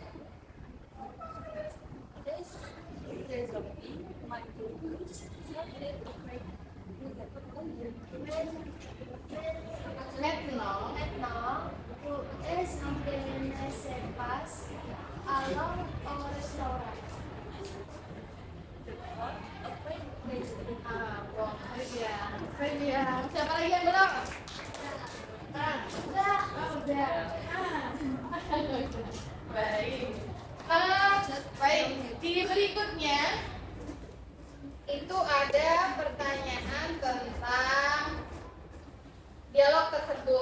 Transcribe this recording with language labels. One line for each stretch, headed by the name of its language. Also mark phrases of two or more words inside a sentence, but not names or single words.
French: Maintenant, pour examiner ces passes, allons au restaurant. Bon, très bien.
Indonesian: Siapa lagi yang belum? Udah. Baik. Baik. Di berikutnya itu ada pertanyaan tentang dialog tersebut.